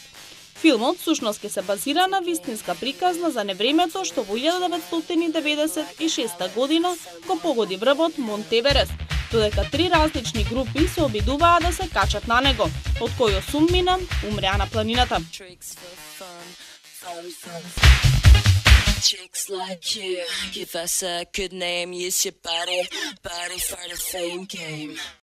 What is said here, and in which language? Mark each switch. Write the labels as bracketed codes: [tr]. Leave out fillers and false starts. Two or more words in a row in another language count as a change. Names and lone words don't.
[mk] Филмот всушност ќе се базира на вистинска приказна за невремето што во 1996 година го погоди врвот Монт Еверест, додека 3 различни групи се обидуваа да се качат на него, од кои 8 мина умреа на планината. [en] Chicks like you, give us a good name, use your body for the fame game.